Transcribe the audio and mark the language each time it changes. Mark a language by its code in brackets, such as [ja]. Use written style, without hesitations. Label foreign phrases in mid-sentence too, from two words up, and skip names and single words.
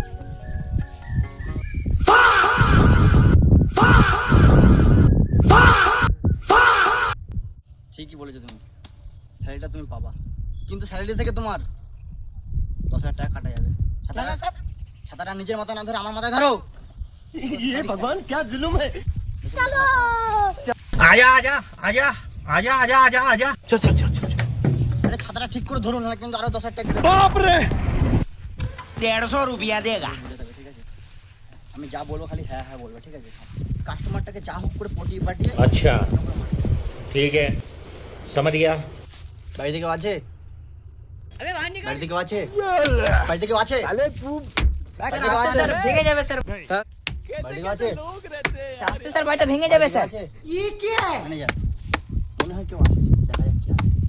[bn] ঠিকই বলেছো তুমি, স্যালারিটা তুমি পাবা, কিন্তু স্যালারি থেকে তোমার 10,000 টাকা কাটা যাবে। ছাতাটা নিজের মাথায় না ধরে আমার মাথায় ধরো। [hi] ये भगवान क्या जुल्म है। आजा आजा आजा आजा आजा आजा आजा चल चल चल चल [bn] আরে ছাতাটা ঠিক করে ধরুন, না কিন্তু আরো 10,000 টাকা কেটে [hi] बाप रे 150 रुपया देगा। [bn] ঠিক আছে? আমি যা বলবো খালি হ্যাঁ হ্যাঁ বলবে, ঠিক আছে? কাস্টমারটাকে যা হোক করে পটিয়ে পাঠিয়ে। [hi] अच्छा ठीक है समझ गया। [bn] বাড়ি থেকে আছে? আরে ভাই নিকল, বাড়ি থেকে আছে? বাড়ি থেকে আছে? স্যার ভেঙে যাবে স্যার। বাড়ি থেকে আছে? আস্তে স্যার, বাড়িটা ভেঙে যাবে স্যার। আছে? ম্যানেজার, মনে হয় কেউ আসছে, দেখা যাক কি আসে।